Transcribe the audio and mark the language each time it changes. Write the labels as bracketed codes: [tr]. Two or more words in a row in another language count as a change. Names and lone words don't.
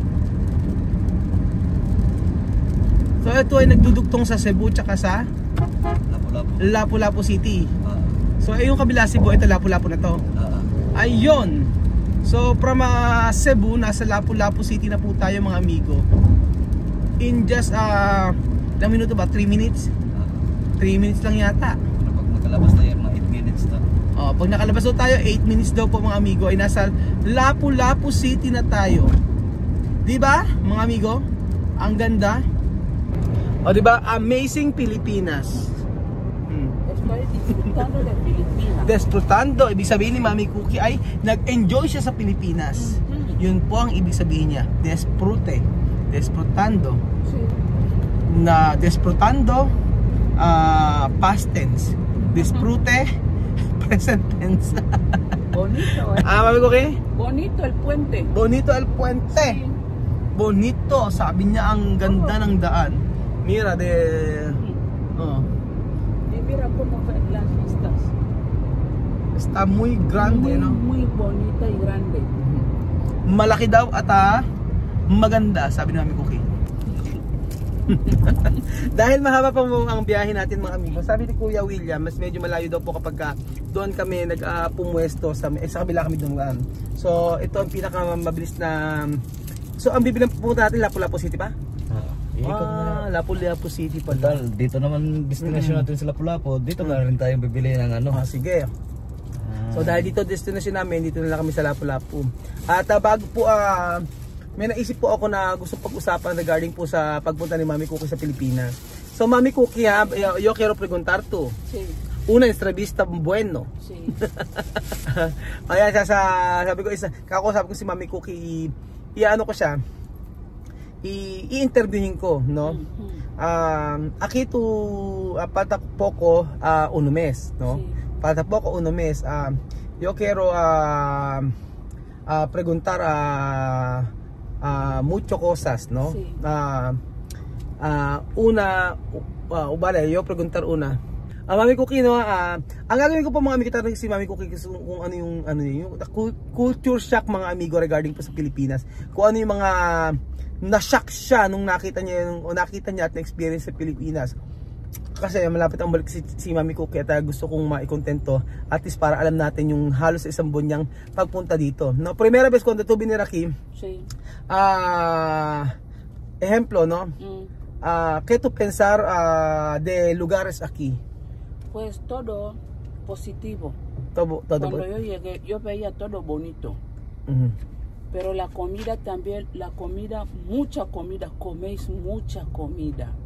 [tl] So ito ay nagdudugtong sa Cebu tsaka sa Lapu-Lapu City. So yung kabila Cebu, ito Lapu-Lapu na to. Ayun. So from Cebu, nasa Lapu-Lapu City na po tayo mga amigo. [en] In just [tl] ilang minuto ba? 3 minutes? 3 minutes lang yata. Pag nakalabas tayo, mga 8 minutes to. Pag nakalabas tayo, 8 minutes daw po mga amigo, ay nasa Lapu-Lapu City na tayo. Diba mga amigo? Ang ganda. Diba? Amazing Pilipinas. Disfrutando ng Pilipinas. Disfrutando, ibig sabihin ni Mami Cookie ay nag-enjoy siya sa Pilipinas. Yun po ang ibig sabihin niya. [es] Disfrute. Disfrutando. Sí. [tl] Na disfrutando, [en] past tense. Disfrute, present tense. [es] Bonito, Mami Cookie? Bonito el puente. Bonito el puente. Sí. Bonito, [tl] sabi niya ang ganda ng daan. [es] Mira de... Oh. Y mira cómo ven las vistas. Está muy grande, Muy, no? muy bonita y grande. [tl] Malaki daw at maganda, sabi ni Mami Cookie. Dahil mahaba pa mo ang biyahe natin mga amigo. Sabi ni Kuya William, mas medyo malayo daw po kapag doon kami nagpumuesto sa kabila kami doon. So ito ang pinakamabilis na. So ang bibilang pupunta natin Lapu-Lapu City pa? Lapu-Lapu City pa. Dito naman destination natin sa Lapu-Lapu. Dito na rin tayong bibili ng ano. Sige. So dahil dito destination namin, dito na lang kami sa Lapu-Lapu. At bago po may naisip po ako na gusto pag-usapan regarding po sa pagpunta ni Mami Cookie sa Pilipinas. So Mami Cookie, [es] yo quiero preguntar tú. Sí. Una entrevista bueno. Sí. [tl] Ayan, sabi ko kakausap ko si Mami Cookie, i-ano ko siya, i-interviewin ko, [es] no? Aquí tu falta poco un mes, no? Sí. Falta poco un mes. Yo quiero preguntar mucho cosas, no? Sí. Vale, yo preguntar una. Mami Cookie, no, [tl] ang gagawin ko po mga amigo, tanong si Mami Cookie kung ano yung [en] culture shock [tl] mga amigo regarding po sa Pilipinas. Kung ano yung mga na-shock siya nung nakita niya at na-experience sa Pilipinas. Kasi malapit ang balik si Mami Cookie at gusto kong maikontento at least para alam natin yung halos isang buwan niyang pagpunta dito. [es] No, primera vez cuando tú viniste aquí, Sí. ejemplo, no? ¿Qué tú pensar de lugares aquí? Pues todo positivo. Todo Cuando yo llegué, yo veía todo bonito. Pero la comida también, mucha comida, coméis mucha comida.